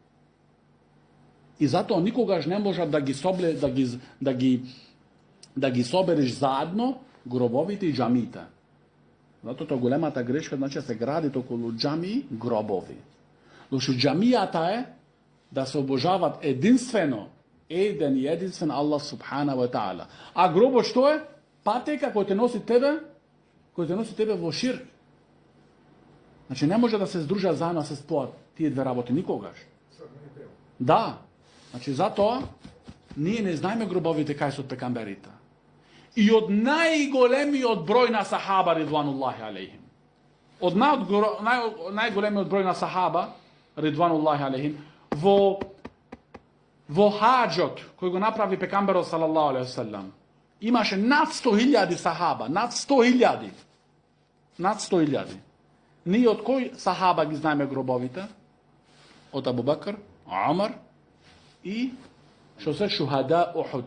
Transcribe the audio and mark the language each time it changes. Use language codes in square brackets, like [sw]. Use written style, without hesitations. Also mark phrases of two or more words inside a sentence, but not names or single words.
[mk] И затоа никогаш не можат да ги собереш заедно гробовите и џамиите. Затоа големата грешка, значи се градат околу џамии гробови. Зашто џамијата е да се обожават единствено еден и единствен Аллах [ar] سبحانه وتعالى. [mk] А гробот што е? Патека кој те носи тебе во ширк. Значи не може да се здружат заедно да се споат тие две работи никогаш. Да. Значи затоа ние не знаеме гробовите кај се од пекамберите. И од најголемиот број на сахаба [ar] رضوان الله عليهم. [mk] Од најголемиот број на сахаба [ar] رضوان الله عليهم [mk] во хаџот кој го направи пекамберот [ar] صلى الله عليه وسلم, [mk] имаше над 100.000 сахаба, над 100.000. Ние од кој сахаба ги знаеме гробовите? Од Абу Бакр, Омар и што се [ar] شهداء أحد.